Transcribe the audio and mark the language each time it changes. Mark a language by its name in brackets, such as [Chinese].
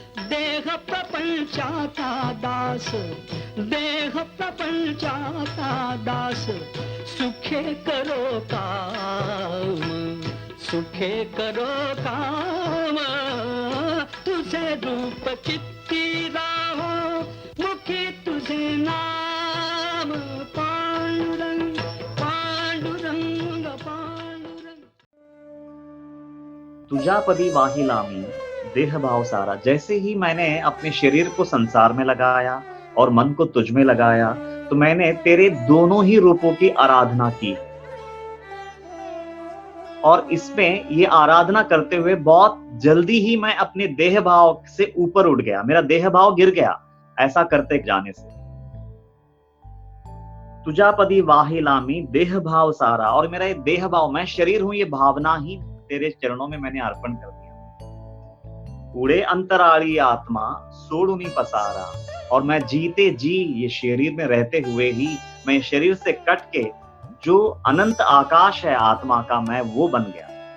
[Marathi] देह प्रपंचाचा दास, देह प्रपंचाचा दास, सुखे करो काम, सुखे करो काम, तुझे रूप चित्ती राहो, मुखी तुझे नाम, पांडुरंग पांडुरंग पांडुरंग. तुझा पदी वाहिला मी देह भाव सारा. [Hindi] जैसे ही मैंने अपने शरीर को संसार में लगाया और मन को तुझ में लगाया, तो मैंने तेरे दोनों ही रूपों की आराधना की. और इसमें ये आराधना करते हुए बहुत जल्दी ही मैं अपने देह भाव से ऊपर उठ गया, मेरा देह भाव गिर गया ऐसा करते जाने से. [Marathi] तुझा पदी वाहिलामी देह भाव सारा. [Hindi] और मेरा ये देह भाव, मैं शरीर हूं, ये भावना ही तेरे चरणों में मैंने अर्पण कर दिया. [Marathi] उड़े अंतराली आत्मा सोडूनी पसारा. [Hindi] और मैं जीते जी, ये शरीर में रहते हुए ही, मैं शरीर से कट के जो अनंत आकाश है आत्मा का, मैं वो बन गया.